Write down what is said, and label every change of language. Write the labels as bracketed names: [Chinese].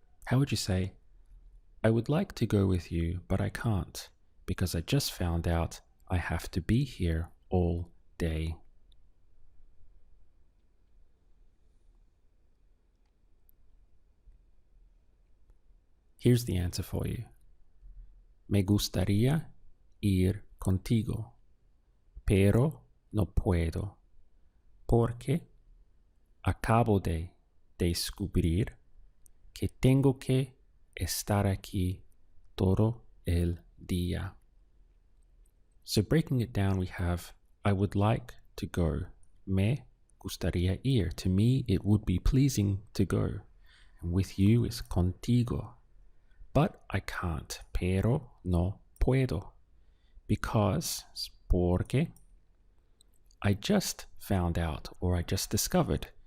[English] How would you say, I would like to go with you, but I can't, because I just found out I have to be here all day. Here's the answer for you. [Spanish] Me gustaría ir contigo, pero no puedo, porque acabo de descubrir que tengo que estar aquí todo el día. [English] So breaking it down, we have I would like to go. [Spanish] Me gustaría ir. [English] To me, it would be pleasing to go. And with you is contigo. But I can't. [Spanish] Pero no puedo. [English] Because, porque, I just found out or I just discovered.